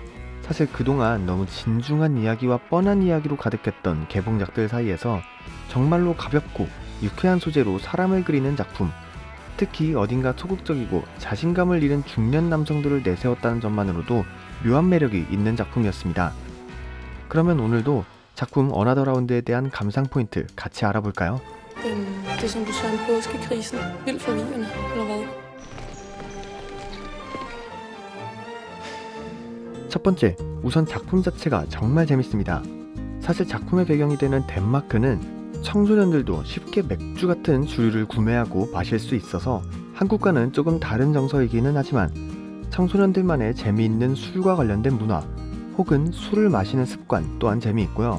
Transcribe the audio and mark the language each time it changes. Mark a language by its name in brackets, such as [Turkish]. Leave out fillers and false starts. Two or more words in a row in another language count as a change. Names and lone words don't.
[Korean] 사실 그동안 너무 진중한 이야기와 뻔한 이야기로 가득했던 개봉작들 사이에서 정말로 가볍고 유쾌한 소재로 사람을 그리는 작품, 특히 어딘가 소극적이고 자신감을 잃은 중년 남성들을 내세웠다는 점만으로도 묘한 매력이 있는 작품이었습니다. 그러면 오늘도 작품 어나더 라운드에 대한 감상 포인트 같이 알아볼까요? [Danish] Det er som du sagde om påskekrisen. Vildt forvirrende, eller hvad? [Korean] 첫 번째, 우선 작품 자체가 정말 재밌습니다. 사실 작품의 배경이 되는 덴마크는 청소년들도 쉽게 맥주 같은 주류를 구매하고 마실 수 있어서 한국과는 조금 다른 정서이기는 하지만 청소년들만의 재미있는 술과 관련된 문화 혹은 술을 마시는 습관 또한 재미있고요.